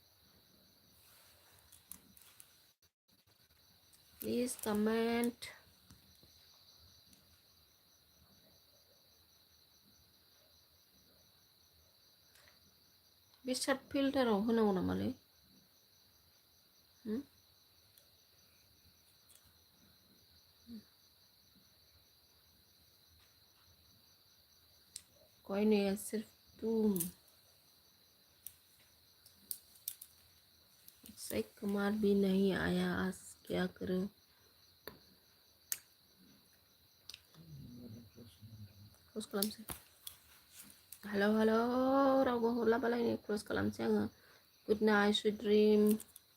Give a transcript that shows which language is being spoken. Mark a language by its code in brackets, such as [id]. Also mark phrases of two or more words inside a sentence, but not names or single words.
[en] please comment. [brx] बे शार्ट फिल्टाराव होनांगौ नामालै? [hi] कोई नहीं है, सिर्फ तुम. अक्षय कुमार भी नहीं आया आज, क्या करूं. [brx] क्लोज खालामसै. [en] hello hello, [brx] रावबो हरलाबालाय क्लोज खालामसै आङो. [en] good night, sweet dream.